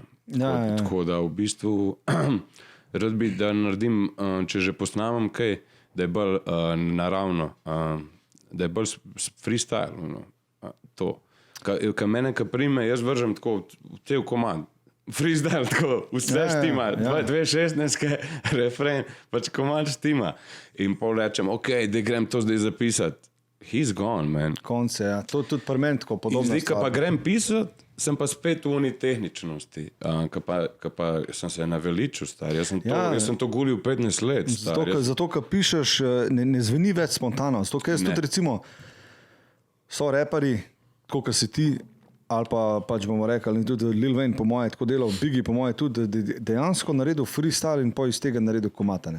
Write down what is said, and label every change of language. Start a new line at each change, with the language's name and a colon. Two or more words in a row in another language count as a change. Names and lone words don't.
Slovenian: Tako da v bistvu rad bi, da naredim, če že posnamem kaj, da je bolj naravno, da je bolj freestyle, to. Ka mene, ka prime, jaz vržem tako v cel komand, freestyle, tako, vse štima, 2.16, refren, pač komand štima. In pol rečem, ok, da grem to zdaj zapisati.
English: He's gone, man.
Slovenian: Konce, ja. To tudi pri meni tako podobno. Zdaj, ka pa grem pisati, sem pa spet v tehničnosti, ka pa sem se naveličil, star. Jaz sem to gulil 15 let, star. Zato, ka pišeš, ne zveni več spontano. Zato, ka jaz tudi recimo, so reperi, tako ka si ti, ali pa pač bomo rekli, tudi Lil Wayne po moje tako delal, Biggie po moje tudi, dejansko naredil freestyle in po iz tega naredil komatane.